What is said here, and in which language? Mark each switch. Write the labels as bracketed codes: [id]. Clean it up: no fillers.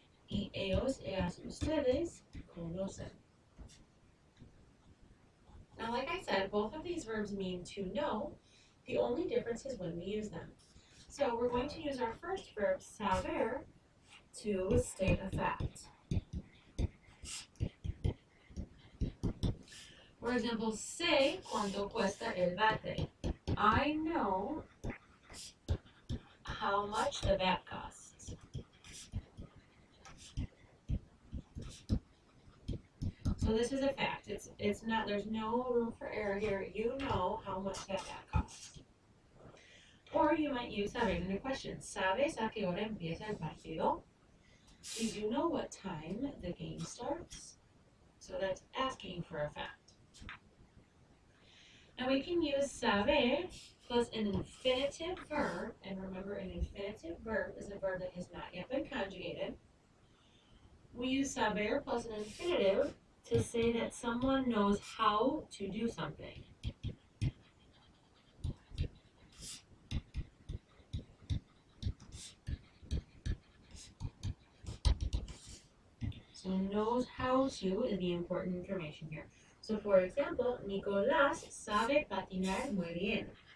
[es] Y ellos, ellas, ustedes conocen. [en] Now, like I said, both of these verbs mean to know. The only difference is when we use them. So we're going to use our first verb, saber, to state a fact. For example, [es] sé cuánto cuesta el bate. [en] I know how much the bat costs. So this is a fact. It's not, there's no room for error here. You know how much that bat costs. Or you might use sabes in a question. [es] ¿Sabes a qué hora empieza el partido? [en] Do you know what time the game starts? So that's asking for a fact. Now we can use saber plus an infinitive verb, and remember an infinitive verb is a verb that has not yet been conjugated. We use saber plus an infinitive to say that someone knows how to do something. So knows how to is the important information here. So for example, [es] Nicolás sabe patinar muy bien.